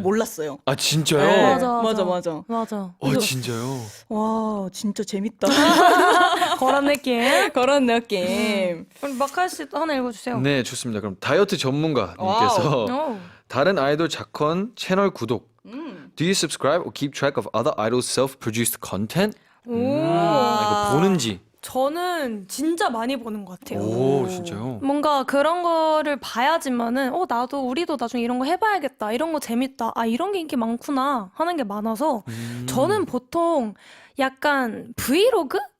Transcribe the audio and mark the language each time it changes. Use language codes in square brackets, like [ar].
[ko] 몰랐어요. 아 진짜요? 네. 맞아. 맞아. 진짜요? 와, 진짜 재밌다. 그런 느낌. 그런 느낌. 그럼 마카 씨도 하나 읽어주세요. 네, 좋습니다. 그럼 다이어트 전문가님께서 오. 다른 아이돌 자컨 채널 구독. [en] Do you subscribe or keep track of other idols' self-produced content? [ko] 이거 보는지. 저는 진짜 많이 보는 것 같아요. 오, 진짜요? 뭔가 그런 거를 봐야지만은 우리도 나중에 이런 거 해봐야겠다. 이런 거 재밌다. 이런 게 인기 많구나 하는 게 많아서 저는 보통 약간 브이로그?